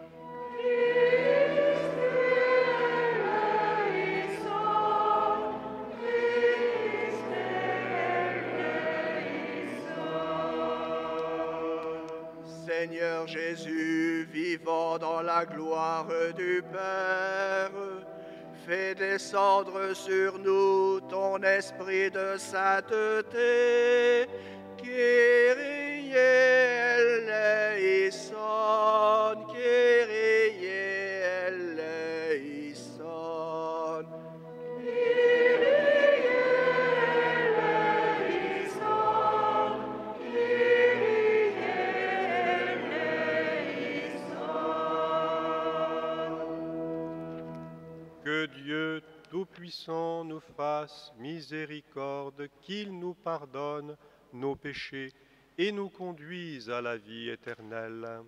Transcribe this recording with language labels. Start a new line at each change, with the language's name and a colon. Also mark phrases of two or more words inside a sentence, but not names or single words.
French: Seigneur Jésus, vivant dans la gloire du Père, fais descendre sur nous ton esprit de sainteté.
Greek: Kyrie eleison, Kyrie eleison.
French: Que Dieu Tout-Puissant nous fasse miséricorde, qu'il nous pardonne nos péchés et nous conduise à la vie éternelle.